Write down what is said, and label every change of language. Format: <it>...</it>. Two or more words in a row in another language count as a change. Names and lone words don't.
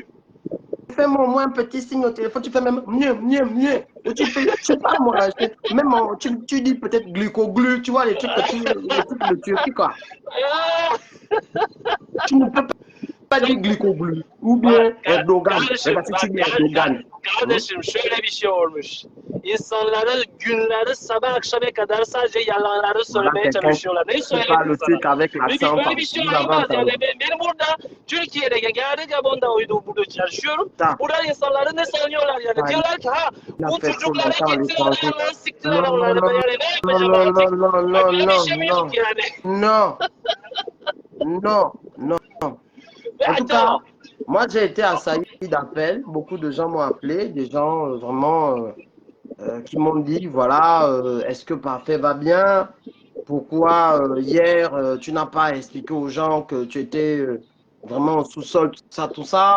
<fr>Fais-moi au moins un petit signe au téléphone, tu fais même mieux. Tu fais, je sais pas moi, même tu dis peut-être glucoglu, tu vois les trucs de Turquie quoi. Tu ne peux pas dire glucoglu ou bien Erdogan. Si tu dis Erdogan.</fr> <tr>Kardeşim şöyle bir şey olmuş. İnsanları günleri sabah akşama kadar sadece yalanları söylemeye çalışıyorlar. Ne söyleyeyim sana? Böyle bir şey olmaz yani. Benim burada Türkiye'de geldi Gabon'da burada çalışıyorum. Burada insanları ne sanıyorlar yani? Diyorlar ki ha bu çocuklara getiriyorlar lan siktiler onları. Yani ne yapacağım artık? Böyle bir şey mi yok yani?</tr> <fr>Non. En tout cas, moi j'ai été assailli d'appels. Beaucoup de gens m'ont appelé, des gens vraiment qui m'ont dit voilà, est-ce que Parfait va bien? Pourquoi hier tu n'as pas expliqué aux gens que tu étais vraiment au sous-sol, tout ça.</fr>